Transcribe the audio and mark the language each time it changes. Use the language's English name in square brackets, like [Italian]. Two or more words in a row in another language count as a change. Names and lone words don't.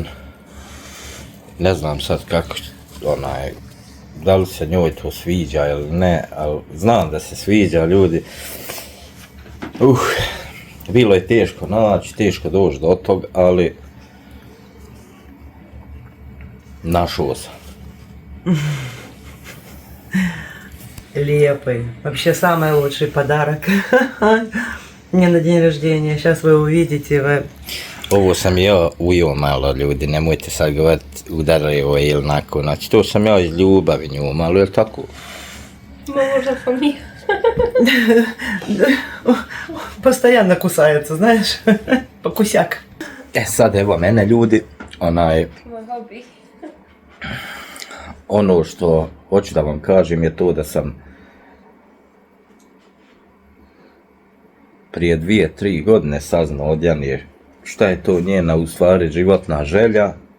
[Bosnian] Ne znam sad kako, da li se njoj to sviđa ili ne, ali znam da se sviđa, ljudi. Bilo je teško naći, teško doći do tog, ali našao sam. Лепый. [Russian] Вообще самый лучший подарок мне на день рождения. Сейчас вы увидите. [Bosnian] Ovo sam ja ujeo malo, ljudi, nemojte sad govoriti udaraju ili onako, znači to sam ja iz ljubavi nju malo, jel tako? Možda sam i... [Russian] Постоянно кусается, знаешь, покусяк. [Bosnian] Sad evo mene, ljudi, ono što hoću da vam kažem je to da sam prije 2-3 godine saznao od Jani šta je to njena u stvari životna želja.